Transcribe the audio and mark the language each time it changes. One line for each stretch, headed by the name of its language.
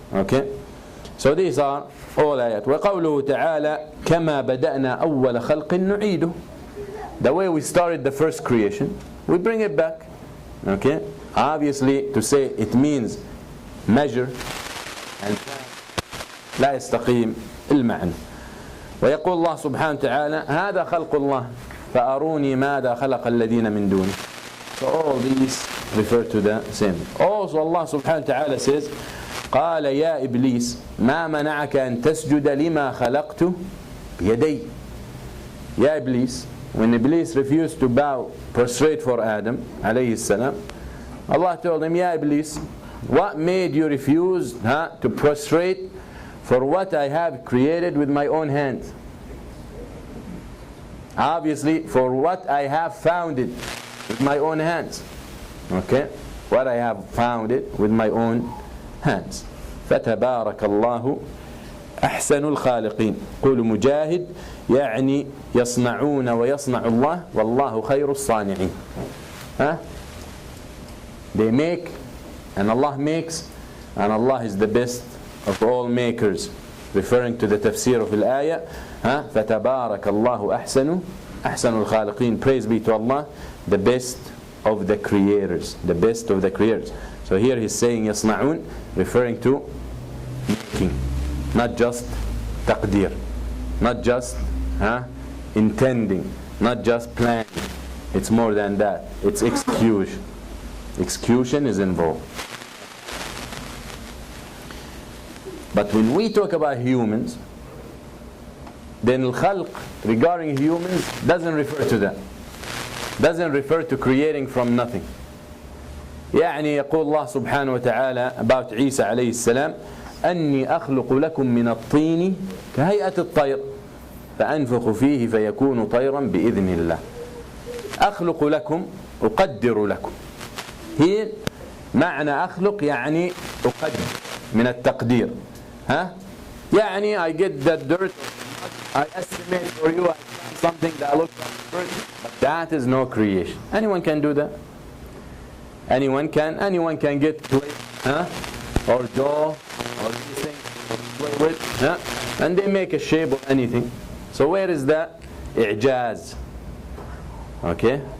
English: Okay? So these are all ayat.
Arabic: وَقَوْلُهُ تَعَالَى كَمَا بَدَأْنَا أَوَّلَ خَلْقٍ نُعِيدُهُ.
English: The way we started the first creation, we bring it back. Okay? Obviously, to say it means measure and
Arabic: لا يستقيم المعنى. ويقول الله سبحانه وتعالى هذا خلق الله فأروني ماذا خلق الذين من دونه.
English: So all these refer to the same. Also Allah subhanahu wa ta'ala says
Arabic: قال يا إبليس ما منعك أن تسجد لما خلقت بيدي.
English: يا إبليس, when Iblis refused to bow prostrate for Adam alayhi salam, Allah told him, Ya Iblis, what made you refuse to prostrate for what I have created with my own hands? Obviously, for what I have founded with my own hands. Okay? What I have founded with my own hands.
Arabic: فَتَبَارَكَ اللَّهُ أَحْسَنُ الْخَالِقِينَ. قُولُ مُجَاهِدْ يعني يصنعون ويصنع الله والله خير الصانعين.
English: They make and Allah makes, and Allah is the best of all makers, referring to the tafsir of al-ayah.
Arabic: فَتَبَارَكَ اللَّهُ أَحْسَنُ الْخَالِقِينَ.
English: Praise be to Allah, the best of the creators, the best of the creators. So here he's saying يصنعون, referring to making, not just taqdir, not just intending, not just planning. It's more than that. It's execution. Execution is involved. But when we talk about humans, then al-khalq regarding humans doesn't refer to that. Doesn't refer to creating from nothing.
Arabic: يعني يقول الله سبحانه وتعالى about عيسى عليه السلام أني أخلق لكم من الطين كهيئة الطير فأنفخ فيه فيكون طيرا بإذن الله. أخلق لكم أقدر لكم. هي معنى أخلق يعني أقدر من التقدير.
English: يعني I get the dirt, I estimate for you, I find something that looks like dirt, but that is no creation. Anyone can do that. Anyone can get clay, or dough, or anything to play with, and they make a shape of anything. So where is that? I'jaz. Okay?